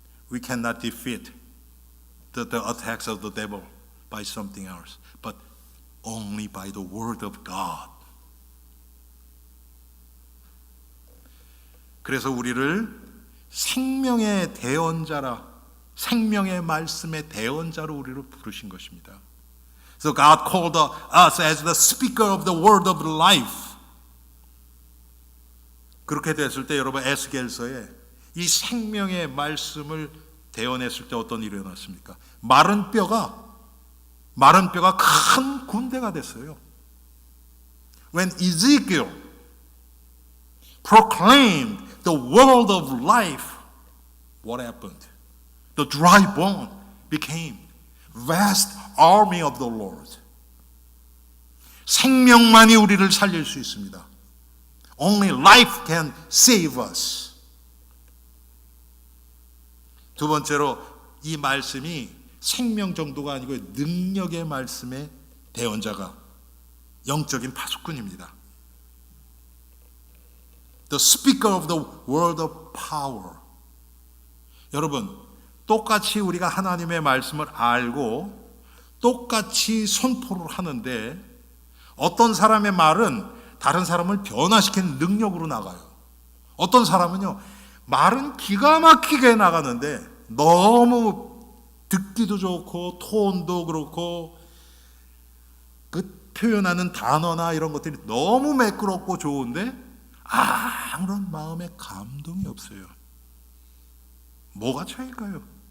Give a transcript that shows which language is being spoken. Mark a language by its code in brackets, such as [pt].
[en] we cannot defeat the attacks of the devil by something else, but only by the word of God. [ko] 그래서 우리를 생명의 대언자라, 생명의 말씀의 대언자로 우리를 부르신 것입니다. [en] So God called us as the speaker of the word of life. [ko] 그렇게 됐을 때 여러분 에스겔서에 이 생명의 말씀을 대언했을 때 어떤 일이 일어났습니까? 마른 뼈가 큰 군대가 됐어요. [en] When Ezekiel proclaimed the word of life, what happened? The dry bone became vast army of the Lord. [ko] 생명만이 우리를 살릴 수 있습니다. [en] Only life can save us. [ko] 두 번째로 이 말씀이 생명 정도가 아니고 능력의 말씀의 대언자가 영적인 파수꾼입니다. [en] The speaker of the word of power. [ko] 여러분, 똑같이 우리가 하나님의 말씀을 알고 똑같이 선포를 하는데 어떤 사람의 말은 다른 사람을 변화시키는 능력으로 나가요. 어떤 사람은요, 말은 기가 막히게 나가는데 너무 듣기도 좋고 톤도 그렇고 그 표현하는 단어나 이런 것들이 너무 매끄럽고 좋은데 아무런 마음에 감동이 없어요. 뭐가 차일까요?